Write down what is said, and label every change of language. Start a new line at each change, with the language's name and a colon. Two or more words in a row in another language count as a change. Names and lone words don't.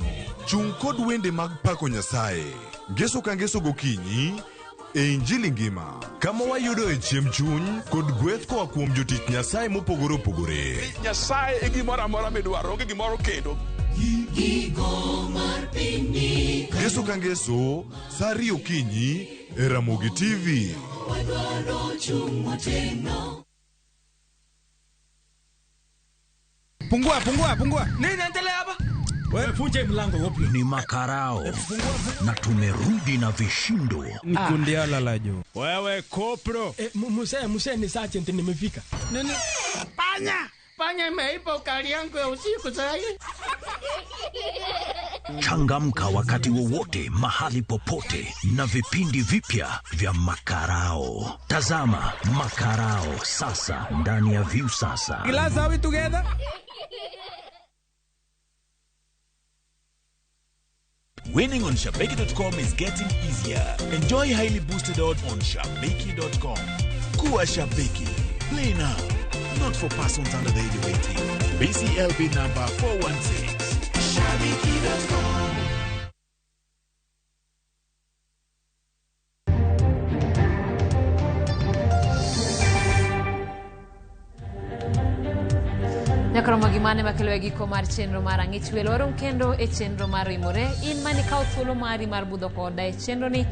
Luo (Kenya and Tanzania): Chung kod wende mag pako Nyasaye. Ngeso ka ngeso gokinyi e Injili ngima. Kama wayudo e chiemb chuny kod gweth koa kuom jotich Nyasaye mopogore opogore. Nyasaye e gimoro amora midwaro, onge gimoro kendo. Ngeso ka ngeso, saa 2 okinyi e Ramogi TV.
Swahili: Pungua. Nini inaendelea hapa? Wewe funje mlango wapi? Ni makarao. Na tumerudi na vishindo. Ni kundiala la juu. Wewe kopro. Muse ni sergeant nimefika. Nini? Panya imeipa ukali yangu ya usiku sasa hivi. Changamka wakati wowote, mahali popote, na vipindi vipya vya Makarao. Tazama Makarao sasa ndani ya View Sasa.
English: Glass, are we together? Winning on Shabeki.com is getting easier. Enjoy highly boosted odds on Shabeki.com. Kuwa Shabeki. Play now. Not for persons under the age of 18. BCLB number 416. Shabeki.com.
Luo (Kenya and Tanzania): Nyakromo gimane makelo e giko mar chenro mar ang'ich welo warom kendo e chenro mar rimore in mani kawo thuolo mari mar budho koda e chenro ni.